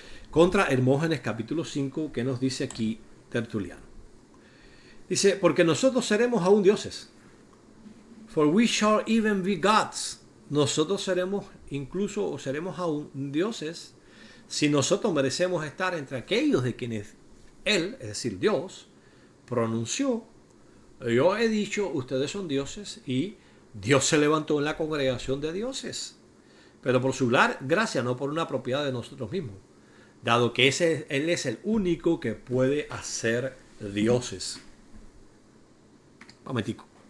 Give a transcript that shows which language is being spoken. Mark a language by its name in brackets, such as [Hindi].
[Spanish] Contra Hermógenes capítulo 5, que nos dice aquí Tertuliano. Dice, porque nosotros seremos aún dioses. [English] For we shall even be gods. [Spanish] Nosotros seremos incluso, o seremos aún dioses, si nosotros merecemos estar entre aquellos de quienes Él, es decir, Dios, pronunció, yo he dicho, ustedes son dioses, y Dios se levantó en la congregación de dioses, pero por su gracia, no por una propiedad de nosotros mismos, dado que Él es el único que puede hacer dioses. Momentico.